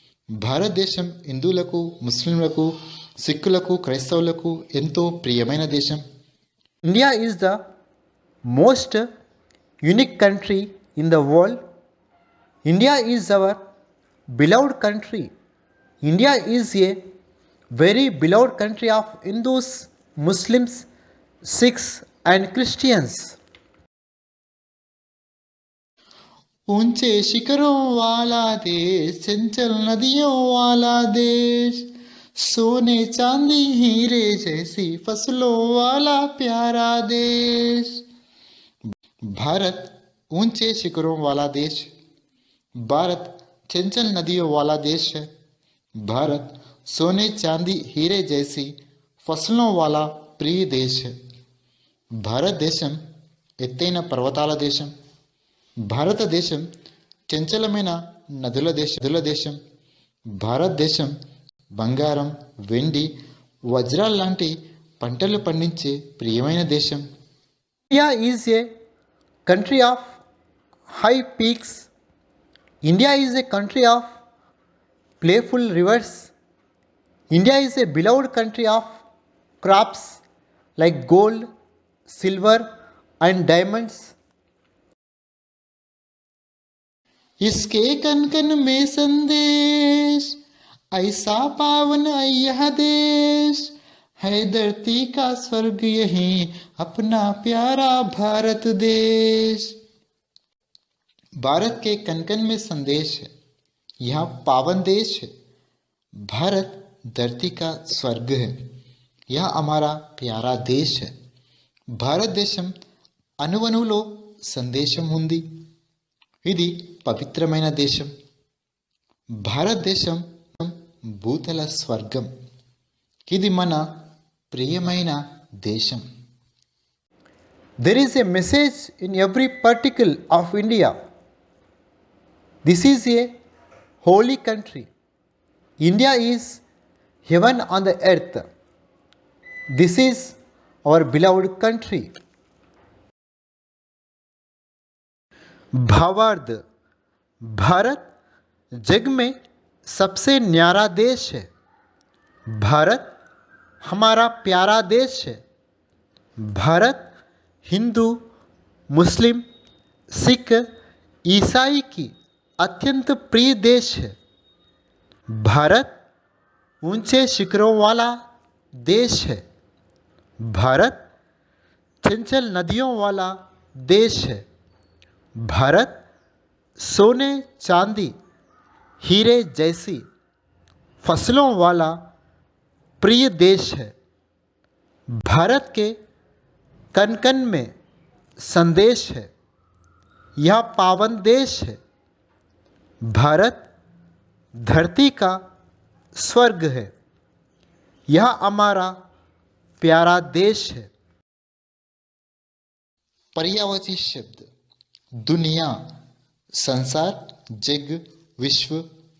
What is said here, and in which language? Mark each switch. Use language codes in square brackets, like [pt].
[te] భారతదేశం హిందువులకు, ముస్లింలకు, సిక్కులకు, క్రైస్తవులకు ఎంతో ప్రియమైన దేశం. [en] India is the most unique country in the world. India is our beloved country. India is a very beloved country of Hindus, Muslims, Sikhs and Christians. [hi] ऊंचे शिखरों वाला देश, चंचल नदियों वाला देश, सोने चांदी हीरे जैसी फसलों वाला प्यारा देश. भारत ऊंचे शिखरों वाला देश है। भारत चंचल नदियों वाला देश है। भारत सोने चांदी हीरे जैसी फसलों वाला प्रिय देश है। [te] భారతదేశం ఎత్తైన పర్వతాల దేశం. భారతదేశం చంచలమైన నదుల దేశం. భారతదేశం బంగారం, వెండి, వజ్రాల లాంటి పంటలు పండించే ప్రియమైన దేశం. [en] India is a country of high peaks. India is a country of playful rivers. India is a beloved country of crops like gold, silver and diamonds. [hi] इसके कन कन में संदेश, ऐसा पावन यह देश है, धरती का स्वर्ग यही अपना प्यारा भारत देश. भारत के कन कन में संदेश है, यह पावन देश है. भारत धरती का स्वर्ग है, यह हमारा प्यारा देश है. [te] భారతదేశం అణువణువులో సందేశం ఉంది. ఇది పవిత్రమైన దేశం. భారతదేశం భూతల స్వర్గం. ఇది మన ప్రియమైన దేశం. [en] There is a message in every particle of India. This is a holy country. India is heaven on the earth. This is our beloved country. [hi] भावार्थ: भारत जग में सबसे न्यारा देश है. भारत हमारा प्यारा देश है. भारत हिंदू, मुस्लिम, सिख, ईसाई की अत्यंत प्रिय देश है. भारत ऊंचे शिखरों वाला देश है. भारत चंचल नदियों वाला देश है. भारत सोने चांदी हीरे जैसी फसलों वाला प्रिय देश है. भारत के कन कन में संदेश है, यह पावन देश है. भारत धरती का स्वर्ग है, यह हमारा प्यारा देश है. पर्यायवाची शब्द: दुनिया, संसार, जग, विश्व.